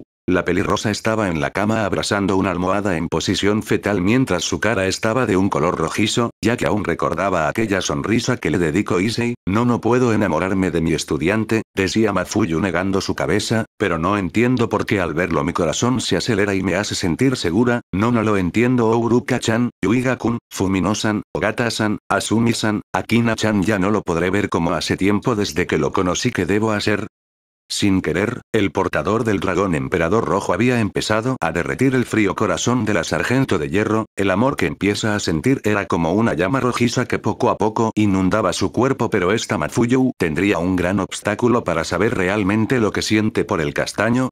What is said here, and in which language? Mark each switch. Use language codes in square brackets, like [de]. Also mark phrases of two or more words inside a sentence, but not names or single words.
[es] La pelirrosa estaba en la cama abrazando una almohada en posición fetal mientras su cara estaba de un color rojizo, ya que aún recordaba aquella sonrisa que le dedicó Issei. No puedo enamorarme de mi estudiante, decía Mafuyu negando su cabeza, pero no entiendo por qué al verlo mi corazón se acelera y me hace sentir segura. No lo entiendo. Ouruka-chan, Yuiga-kun, Fumino-san, Ogata-san, Asumi-san, Akina-chan ya no lo podré ver como hace tiempo desde que lo conocí. ¿Qué debo hacer? Sin querer, el portador del dragón emperador rojo había empezado a derretir el frío corazón de la sargento de hierro. El amor que empieza a sentir era como una llama rojiza que poco a poco inundaba su cuerpo, pero esta Mafuyu tendría un gran obstáculo para saber realmente lo que siente por el castaño.